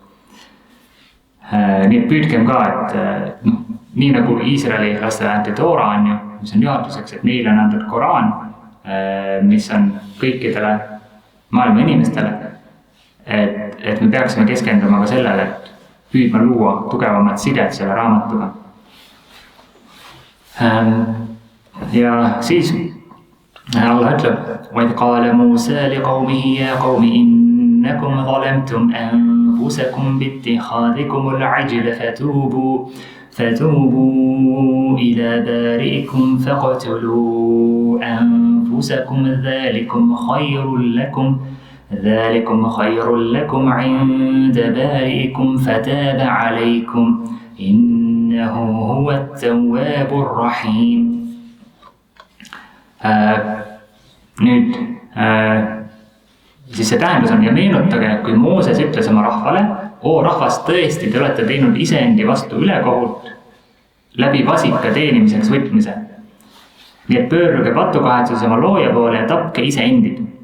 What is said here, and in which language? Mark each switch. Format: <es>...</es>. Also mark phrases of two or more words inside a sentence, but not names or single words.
<et>Nii et püüdkem ka, et nii nagu Iisraeli lastele anti Toora on ju, mis on juhatuseks, et neile on antud Koraan, mis on kõikidele maailma inimestele, et me peaksime keskenduma ka sellele, et püüdma luua tugevamat sidet selle raamatuga. Ja siis Allah ütleb:</et> <ar>وَإِذْ قَالَ مُوسَى لِقَوْمِهِ يَا قَوْمِ إِنَّكُمْ ظَلَمْتُمْ أَنفُسَكُمْ بِاتِّخَاذِكُمُ الْعِجْلَ فَتُوبُوا فتوبوا إلى بارئكم فاقتلوا أنفسكم ذلكم خير لكم عند بارئكم فتاب عليكم إنه هو التواب الرحيم.</ar> <et>Nüüd siis see tähendus on ja meenutage, kui Mooses ütles oma rahvale, rahvas, tõesti, te olete teinud iseendi vastu ülekohut läbi vasika teenimiseks võtmise. Nii et pöörduge patukahetsuses oma looja poole ja tapke iseendid.</et>